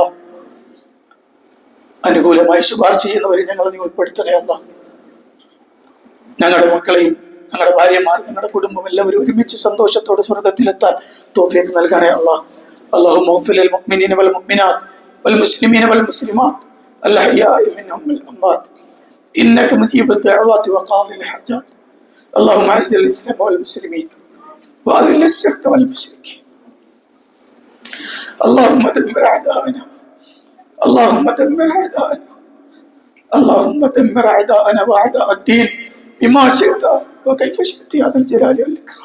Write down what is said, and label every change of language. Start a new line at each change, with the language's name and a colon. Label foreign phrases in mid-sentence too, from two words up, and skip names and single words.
Malayalam: അനുകൂലമായി ശുപാർശ ചെയ്യുന്നവരിൽ ഞങ്ങളെ നീ ഉൾപ്പെടുത്തണേ. ഞങ്ങളുടെ മക്കളെയും ഞങ്ങളുടെ ഭാര്യമാർ, ഞങ്ങളുടെ കുടുംബം എല്ലാവരും ഒരുമിച്ച് സന്തോഷത്തോടെ സ്വർഗത്തിലെത്താൻ തൗഫീഖ് നൽകണേ.
Arabic: اللهم اغفر للمؤمنين والمؤمنات والمسلمين والمسلمات الأحياء منهم والأموات إنك مجيب الدعوات وقاضي الحاجات. اللهم أعز الإسلام والمسلمين وأذل الشرك والمشركين. اللهم دمر أعداءنا، اللهم دمر أعداءنا، اللهم دمر أعداءنا وأعداء الدين بما شئت وكيف شئت يا ذا الجلال والإكرام.